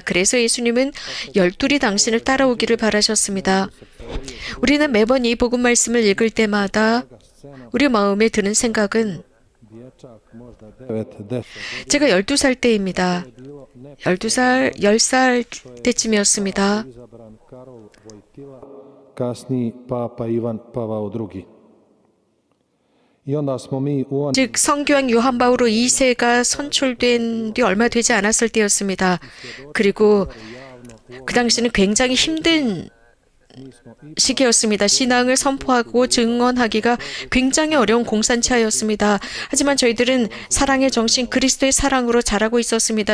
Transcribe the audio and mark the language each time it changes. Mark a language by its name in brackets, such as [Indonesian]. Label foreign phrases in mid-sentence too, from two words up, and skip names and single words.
[Korean] 그래서 예수님은 12이 당신을 따라오기를 바라셨습니다. 우리는 매번 이 복음 말씀을 읽을 때마다 우리 마음에 드는 생각은 제가 12살 때입니다. 12살, 10살 때쯤이었습니다. [Croatian] kasni Papa Ivan Pavao II. I onda smo mi u [Korean] 즉 성교황 요한 바오로 2세가 선출된 뒤 얼마 되지 않았을 때였습니다. 그리고 그 당시는 굉장히 힘든 시기였습니다. 신앙을 선포하고 증언하기가 굉장히 어려운 공산체였습니다. 하지만 저희들은 사랑의 정신, 그리스도의 사랑으로 자라고 있었습니다.